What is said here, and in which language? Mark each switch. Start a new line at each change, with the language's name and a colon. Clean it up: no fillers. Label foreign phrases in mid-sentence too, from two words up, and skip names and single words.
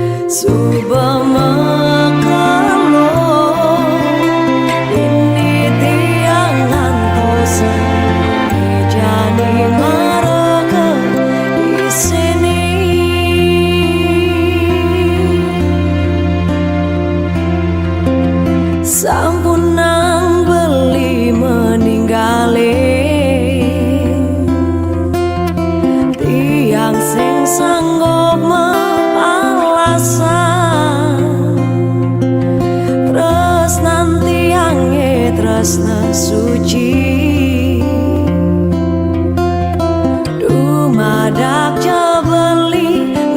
Balinese: Suba makalo ini tiang ngantosan jadi maraka
Indonesian: di sini
Balinese: sampun nang beli meninggali tiang sing sanggup tresna suci dumadak jebeli